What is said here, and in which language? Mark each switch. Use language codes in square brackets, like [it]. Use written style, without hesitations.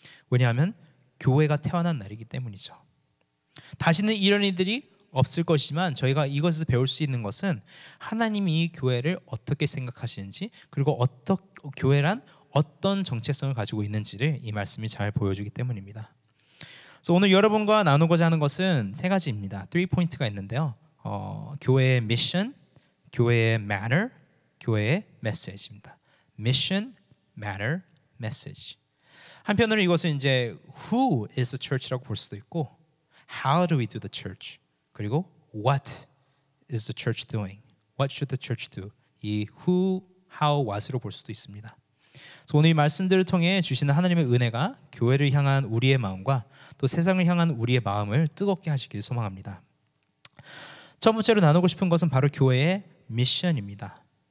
[ko] 왜냐하면 교회가 태어난 날이기 때문이죠. 다시는 이런 일들이 없을 것이지만 저희가 이것에서 배울 수 있는 것은 하나님이 이 교회를 어떻게 생각하시는지, 그리고 교회란 어떤 정체성을 가지고 있는지를 이 말씀이 잘 보여주기 때문입니다. 그래서 오늘 여러분과 나누고자 하는 것은 3가지입니다. 3포인트가 있는데요. 교회의 미션, 교회의 manner, 교회의 메시지입니다. [en] 미션, manner, message. 한편으로 이것은 이제 who is the church 라고 볼 수도 있고, how do we do the church, 그리고 what is the church doing, what should the church do. [ko] 이 who, how, what 으로 볼 수도 있습니다. 그래서 오늘 이 말씀들을 통해 주시는 하나님의 은혜가 교회를 향한 우리의 마음과 또 세상을 향한 우리의 마음을 뜨겁게 하시길 소망합니다. 첫 번째로 나누고 싶은 것은 바로 교회의 미션입니다.